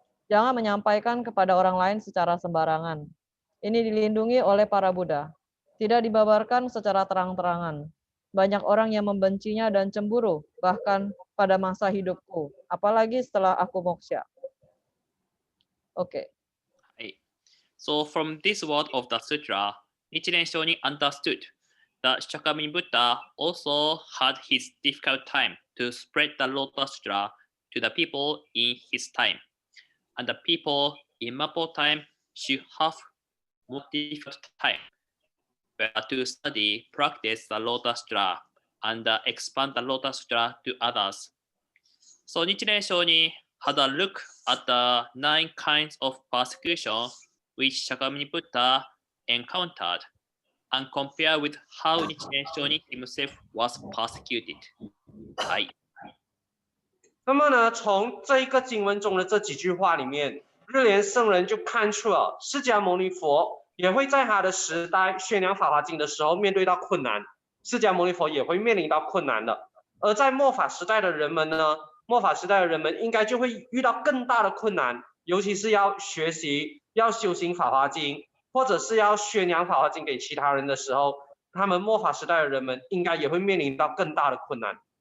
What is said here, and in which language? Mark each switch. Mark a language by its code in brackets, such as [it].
[id] Jangan menyampaikan kepada orang lain secara sembarangan. Ini dilindungi oleh para Buddha. Tidak dibabarkan secara terang-terangan. Banyak orang yang membencinya dan cemburu, bahkan pada masa hidupku, apalagi setelah aku moksha. [en] Okay. So from this word of the sutra, Nichiren Shonin understood that Shakyamuni Buddha also had his difficult time to spread the Lotus Sutra to the people in his time. And the people in Mapo time should have more difficult time. to study, practice the Lotus Sutra, and expand the Lotus Sutra to others. So Nichiren Shonin had a look at the 9 kinds of persecution which Shakyamuni Buddha encountered and compare with how Nichiren Shonin himself was persecuted. [ja] はい。 [zh] 那么呢，从这一个经文中的这几句话里面，日莲圣人就看出了释迦牟尼佛也会在他的时代宣扬《法华经》的时候面对到困难，释迦牟尼佛也会面临到困难的。而在末法时代的人们呢，末法时代的人们应该就会遇到更大的困难，尤其是要学习、要修行《法华经》，或者是要宣扬《法华经》给其他人的时候，他们末法时代的人们应该也会面临到更大的困难。